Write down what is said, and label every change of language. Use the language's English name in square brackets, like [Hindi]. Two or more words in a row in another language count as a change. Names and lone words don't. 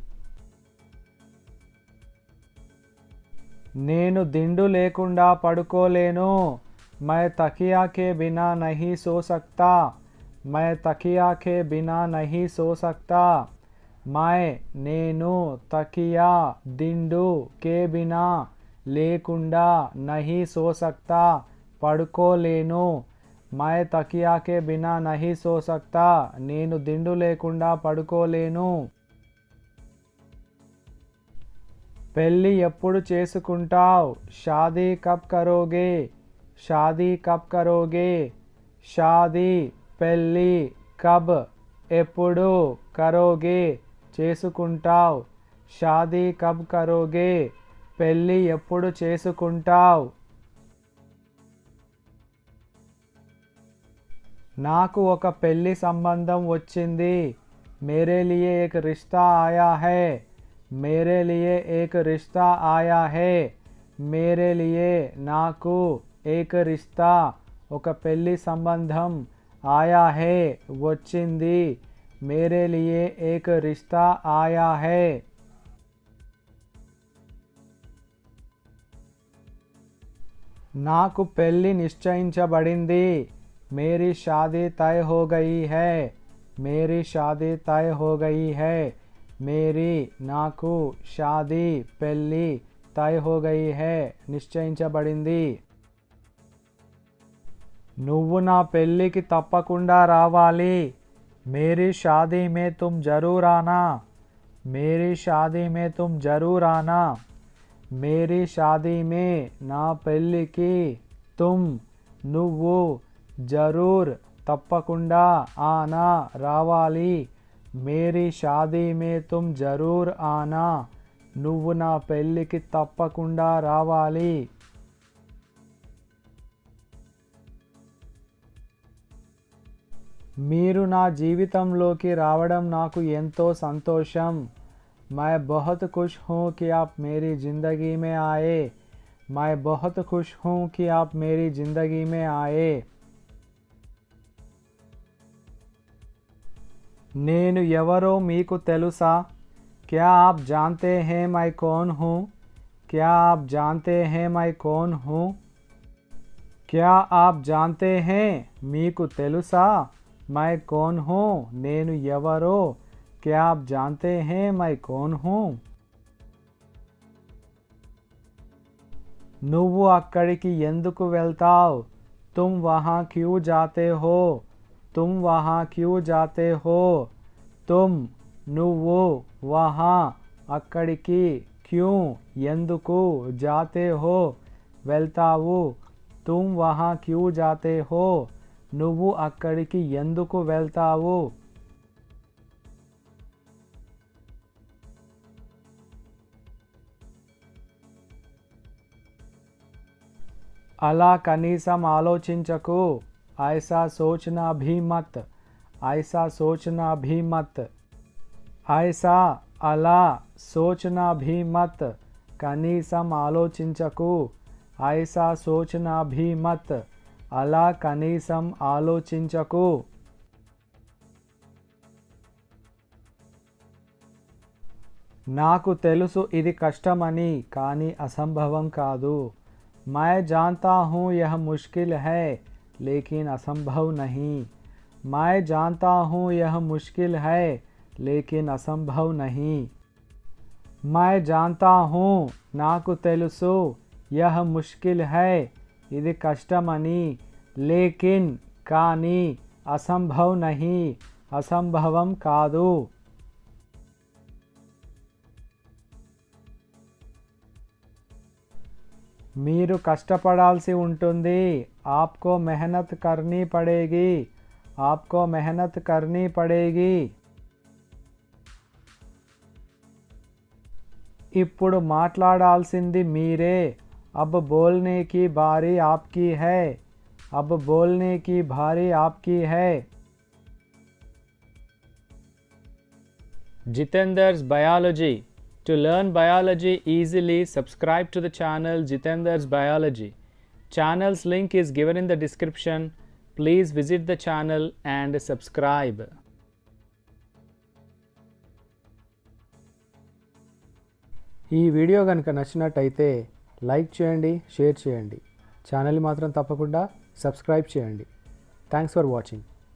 [Telugu] నేను దిండు లేకుండా పడుకోలేను. [Hindi] मैं तकिया के बिना नहीं सो सकता. मैं तकिया के बिना नहीं सो सकता. मैं నేను, తకియా దిండు, के बिना లేకుండా, नहीं सो सकता పడుకోలేను. मैं तकिया के बिना नहीं सो सकता [Telugu] నేను దిండు లేకుండా పడుకోలేను. పెళ్ళి ఎప్పుడు చేసుకుంటావ్? [Hindi] शादी कब करोगे? शादी कब करोगे? షాదీ పెళ్ళి, కబ్ ఎప్పుడు, కరోగే చేసుకుంటావ్. शादी कब करोगे [Telugu] పెళ్ళి ఎప్పుడు చేసుకుంటావ్. నాకు ఒక పెళ్ళి సంబంధం వచ్చింది. [Hindi] मेरे लिए एक रिश्ता आया है. मेरे लिए एक रिश्ता आया है. मेरे लिए నాకు, एक रिश्ता [Telugu] ఒక పెళ్ళి సంబంధం, [Hindi] आया है వచ్చింది. मेरे लिए एक रिश्ता आया है. [Telugu] నాకు పెళ్ళి నిశ్చయించబడింది. [Hindi] मेरी शादी तय हो गई है. मेरी शादी तय हो गई है मेरी नाकू शादी పెళ్ళి तय हो गई है నిశ్చయించబడింది [Telugu] నువ్వు నా పెళ్ళికి తప్పకుండా రావాలి [Hindi] मेरी शादी में तुम जरूर आना मेरी शादी में तुम जरूर आना मेरी शादी में [Telugu] నా పెళ్ళికి [Hindi] तुम నువ్వు जरूर తప్పకుండా आना రావాలి मेरी शादी में तुम जरूर आना [Telugu] నువ్వు నా పెళ్ళికి తప్పకుండా రావాలి మీరు నా జీవితంలోకి రావడం నాకు ఎంతో సంతోషం [Hindi] मैं बहुत खुश हूँ कि आप मेरी ज़िंदगी में आए मैं बहुत खुश हूँ कि आप मेरी ज़िंदगी में आए [Telugu] నేను ఎవరో మీకు తెలుసా [Hindi] क्या आप जानते हैं मैं कौन हूँ क्या आप जानते हैं मैं कौन हूँ क्या आप जानते हैं [Telugu] మీకు తెలుసా [Hindi] मैं कौन हूँ [Telugu] నేను ఎవరో [Hindi] क्या आप जानते हैं मैं कौन हूँ [Telugu] నువ్వు అక్కడికి ఎందుకు వెళ్తావ్ [Hindi] तुम वहाँ क्यों जाते हो तुम वहाँ क्यों जाते हो तुम నువ్వు वहाँ అక్కడికి क्यों ఎందుకు जाते हो వెళ్తావు तुम वहाँ क्यों जाते हो [Telugu] నువ్వు అక్కడికి ఎందుకు వెళ్తావు అలా కనీసం ఆలోచించకు [Hindi] ऐसा सोचना भी मत ऐसा सोचना भी मत ऐसा అలా सोचना भी मत [Telugu] కనీసం ఆలోచించకు [Hindi] ऐसा सोचना भी मत [Telugu] అలా కనీసం ఆలోచించకు నాకు తెలుసు ఇది కష్టమని కానీ అసంభవం కాదు [Hindi] मैं जानता हूँ यह मुश्किल है लेकिन असंभव नहीं मैं जानता हूँ यह मुश्किल है लेकिन असंभव नहीं मैं जानता हूँ [Telugu] నాకు తెలుసు [Hindi] यह मुश्किल है [Telugu] ఇది కష్టమని [Hindi] లేకిన్ కానీ असंभव नहीं [Telugu] అసంభవం కాదు మీరు కష్టపడాల్సి ఉంటుంది [Hindi] आपको मेहनत करनी पड़ेगी आपको मेहनत करनी पड़ेगी [Telugu] ఇప్పుడు మాట్లాడాల్సింది మీరే [Hindi] अब बोलने की बारी आपकी है अब बोलने की बारी आपकी है [English] Jitendra's Biology To learn biology easily, subscribe to the channel Jitendra's Biology. Channel's link is given in the description. Please visit the channel and subscribe. [Telugu] ఈ వీడియో కనుక నచ్చినట్టయితే లైక్ చేయండి షేర్ చేయండి ఛానల్ మాత్రం తప్పకుండా సబ్స్క్రైబ్ చేయండి [English] thanks for watching